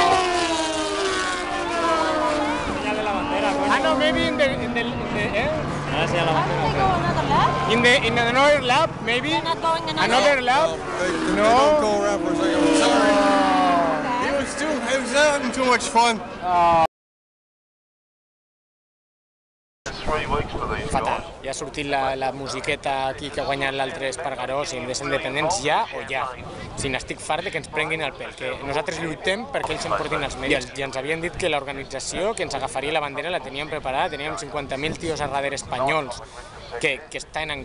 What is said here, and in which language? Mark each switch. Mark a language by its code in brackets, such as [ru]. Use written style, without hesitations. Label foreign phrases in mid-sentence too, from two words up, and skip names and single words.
[es] Señal de la bandera, coño. Ah, no, [en] maybe in the [es] Ahora sí a la bandera. [en] in another lap, maybe. You're not going Another lap. They don't go around for a second. I'm sorry. It was having too much fun. [ca] Fatal. Ja ha sortit la musiqueta aquí que ha guanyat l'altre Espargaró, si hem de ser independents ja o ja. Si n'estic fart que ens prenguin el pèl, que nosaltres lluitem perquè ells s'emportin els mèrits. I ens havien dit que l'organització que ens agafaria la bandera la teníem preparada, teníem 50.000 tios a darrere espanyols que estan en...